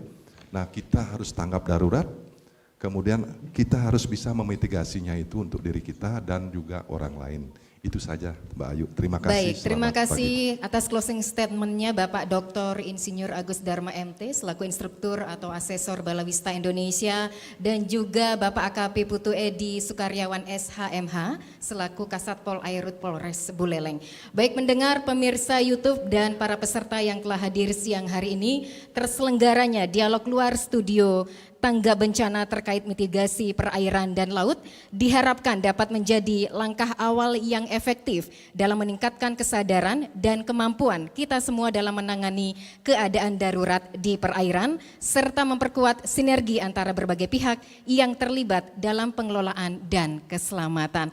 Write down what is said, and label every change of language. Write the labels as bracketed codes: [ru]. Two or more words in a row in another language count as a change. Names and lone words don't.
[id] Nah kita harus tanggap darurat, kemudian kita harus bisa memitigasinya itu untuk diri kita dan juga orang lain. Itu saja Mbak Ayu, terima kasih. Baik, terima Selamat kasih pagi. atas [en] closing statement- [id] nya Bapak Dr. Insinyur Agus Dharma MT selaku instruktur atau asesor Balawista Indonesia, dan juga Bapak AKP Putu Edi Sukaryawan SHMH selaku Kasatpol Airut Polres Buleleng. Baik mendengar pemirsa YouTube dan para peserta yang telah hadir siang hari ini, terselenggaranya dialog luar studio Tangga Bencana terkait mitigasi perairan dan laut diharapkan dapat menjadi langkah awal yang efektif dalam meningkatkan kesadaran dan kemampuan kita semua dalam menangani keadaan darurat di perairan, serta memperkuat sinergi antara berbagai pihak yang terlibat dalam pengelolaan dan keselamatan.